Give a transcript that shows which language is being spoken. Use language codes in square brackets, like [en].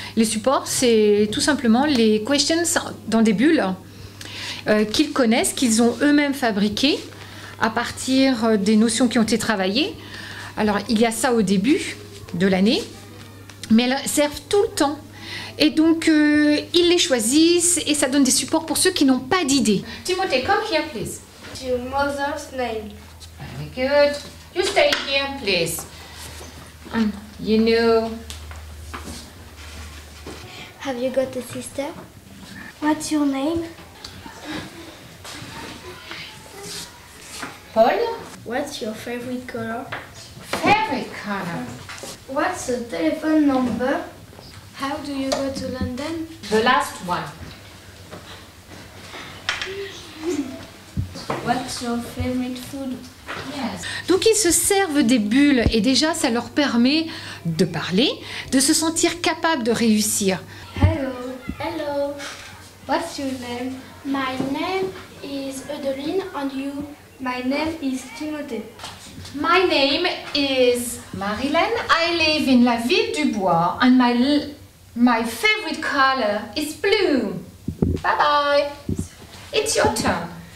[fr] Les supports, c'est tout simplement les questions dans des bulles qu'ils connaissent, qu'ils ont eux-mêmes fabriquées à partir des notions qui ont été travaillées. Alors, il y a ça au début de l'année, mais elles servent tout le temps. Et donc, ils les choisissent et ça donne des supports pour ceux qui n'ont pas d'idée. [en] Timothée, come here, please. Your mother's name. Very good. You stay here, please. You know. Have you got a sister? What's your name? Paul? What's your favorite color? Favorite color. What's the telephone number? How do you go to London? The last one. What's your favorite food? Yes. [fr] Donc ils se servent des bulles et déjà ça leur permet de parler, de se sentir capable de réussir. [en] Hello. Hello. What's your name? My name is Adeline and you? My name is Timothée. My name is Marilyn. I live in la ville du Bois and my favorite color is blue. Bye bye. It's your turn.